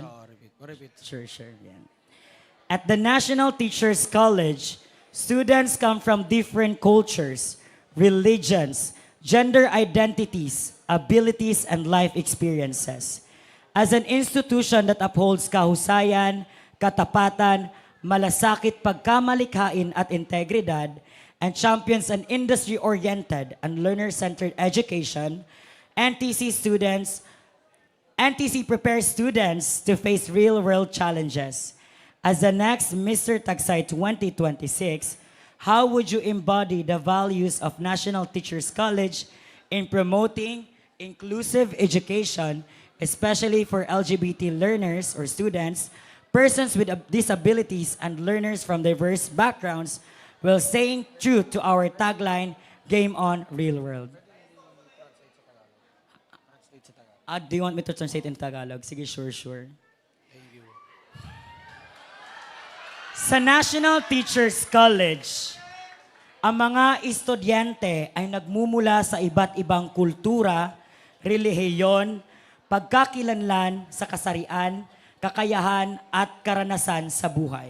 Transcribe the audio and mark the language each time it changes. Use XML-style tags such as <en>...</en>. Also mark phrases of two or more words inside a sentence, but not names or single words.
<en>Repeat. Sure. Yeah. At the National Teachers College, students come from different cultures, religions, gender identities, abilities, and life experiences. As an institution that upholds</en> <tl>kahusayan, katapatan, malasakit, pagkamalikhain at integridad,</tl> <en>and champions an industry-oriented and learner-centered education, NTC prepares students to face real-world challenges. As the next Mr. Tagsay 2026, how would you embody the values of National Teachers College in promoting inclusive education, especially for LGBT learners or students, persons with disabilities, and learners from diverse backgrounds, while staying true to our tagline, Game On, Real World? Do you want me to translate in Tagalog?</en> <tl>Sige, sure. Sa National Teachers College, ang mga estudyante ay nagmumula sa iba't ibang kultura, relihiyon, pagkakilanlan sa kasarian, kakayahan at karanasan sa buhay.</tl>